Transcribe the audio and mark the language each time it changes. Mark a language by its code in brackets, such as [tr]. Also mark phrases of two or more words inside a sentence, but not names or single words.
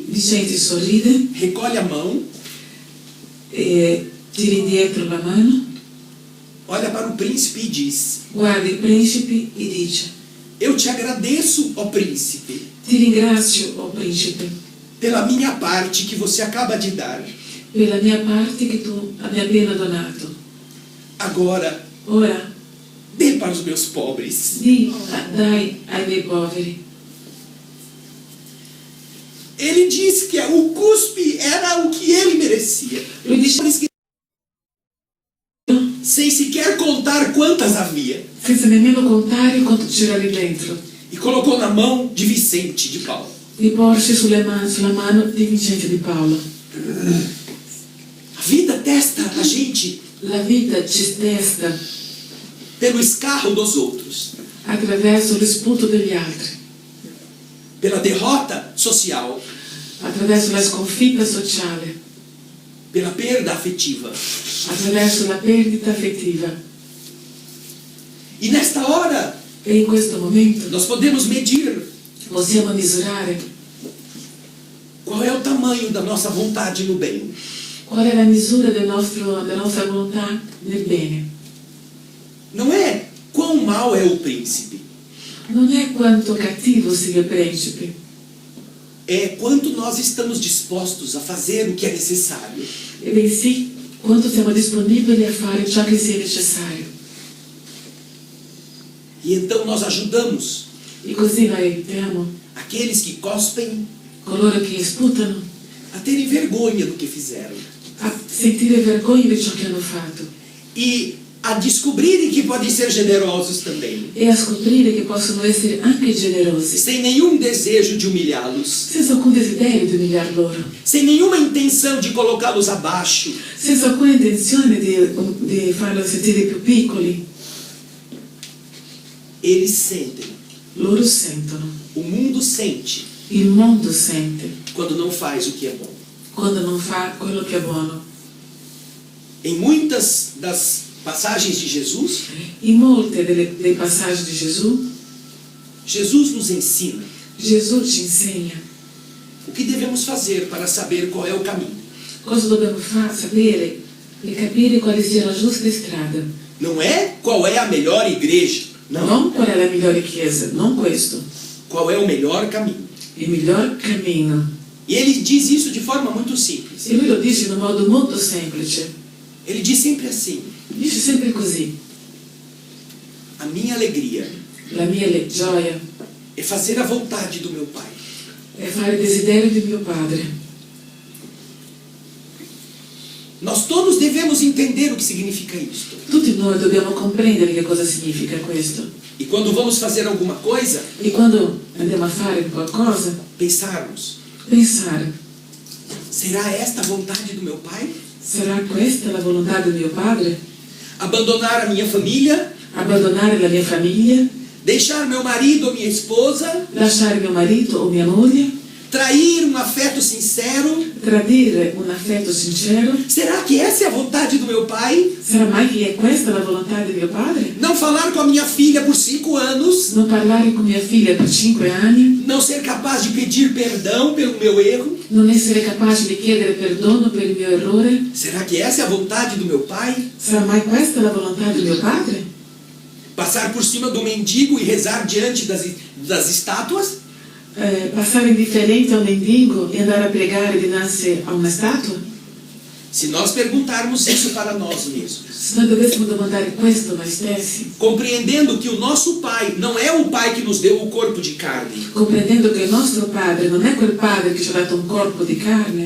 [it] Vicente sorride [pt] recolhe a mão, [it] e tira indietro la mano, [pt] olha para o príncipe e diz: [it] guarda il principe e dice: [pt] Eu te agradeço, ó príncipe, [it] ti ringrazio, o principe, [pt] pela minha parte que você acaba de dar. [it] per la mia parte che tu mi hai appena donato. [pt] Agora, [it] Ora [pt] dê para os meus pobres. [it] dai ai miei poveri. [pt] Ele disse que o cuspe era o que ele merecia. [it] Lui dice [pt] Sem sequer contar quantas havia. [it] senza nemmeno contare quanto c'era lì dentro. [pt] E colocou na mão de Vicente de Paula. [it] Li porse sulla mano di Vincenzo di Paolo. [pt] A vida testa a gente [it] La vita ci testa [pt] pelo escarro dos outros, [it] attraverso lo sputo degli altri, [pt] pela derrota social, [it] attraverso la sconfitta sociale, [pt] pela perda afetiva. [it] attraverso la perdita affettiva. [pt] E nesta hora, [it] E in questo momento [pt] nós podemos medir [it] possiamo misurare [pt] qual é o tamanho da nossa vontade no bem. [it] qual è la misura della nostra volontà nel bene. [pt] Não é quão mau é o príncipe, [it] Non è quanto cattivo sia il principe, [pt] é quanto nós estamos dispostos a fazer o que é necessário. [it] e bensì quanto siamo disponibili a fare ciò che sia necessario. [pt] E então nós ajudamos [it] E così noi aiutiamo [pt] aqueles que cospem [it] coloro che sputano [pt] a terem vergonha do que fizeram [it] a sentire vergogna di ciò che hanno fatto [pt] e a descobrirem que podem ser generosos também, [it] e a scoprire che possono essere anche generosi, [pt] sem nenhum desejo de humilhá-los, [it] senza alcun desiderio di umiliar loro, [pt] sem nenhuma intenção de colocá-los abaixo, [it] senza alcuna intenzione di farlo sentire più piccoli. [pt] eles sentem, [it] Loro sentono, [pt] o mundo sente, [it] il mondo sente [pt] quando não faz o que é bom. [it] quando non fa quello che è buono. [pt] Em muitas das passagens de Jesus, [it] In molte dei passaggi di Gesù, [pt] Jesus nos ensina [it] Gesù ci insegna [pt] o que devemos fazer para saber qual é o caminho. [it] cosa dobbiamo sapere e capire quale sia la giusta strada. [pt] Não é qual é a melhor igreja, não. [it] Non qual è la migliore chiesa, non questo, [pt] Qual é o melhor caminho. [it] il miglior cammino. [pt] E ele diz isso de forma muito simples. [it] E lui lo dice in un modo molto semplice, [pt] Ele diz sempre assim: [it] dice sempre così: [pt] a minha alegria [it] la mia gioia [pt] é fazer a vontade do meu Pai. [it] è fare il desiderio di mio Padre. [pt] Nós todos devemos entender o que significa isto. [it] Tutti noi dobbiamo comprendere che cosa significa questo. [pt] E quando vamos fazer alguma coisa, [it] E quando andiamo a fare qualcosa, [pt] pensarmos: [it] pensare: [pt] será esta a vontade do meu Pai? [it] sarà questa la volontà di mio Padre? [pt] Abandonar a minha família, [it] Abbandonare la mia famiglia, [pt] deixar meu marido ou minha esposa, [it] lasciare mio marito o mia moglie, [pt] trair um afeto sincero? [it] tradire un affetto sincero? [pt] Será que essa é a vontade do meu Pai? [it] Sarà mai che è questa la volontà di mio Padre? [pt] Não falar com a minha filha por 5 anos? [it] Non parlare con mia figlia per 5 anni? [pt] Não ser capaz de pedir perdão pelo meu erro? [it] Non essere capace di chiedere perdono per il mio errore? [pt] Será que essa é a vontade do meu Pai? [it] Sarà mai questa la volontà di mio Padre? [pt] Passar por cima do mendigo e rezar diante das estátuas? [it] Passare indifferente a un mendigo e andare a pregare dinanzi a una statua? [pt] Se nós perguntarmos isso para nós mesmos, [it] Se noi dovessimo domandare questo a noi stessi, [pt] compreendendo que o nosso Pai não é o Pai que nos deu o corpo de carne, [it] comprendendo che il nostro Padre non è quel Padre che ci ha dato un corpo di carne,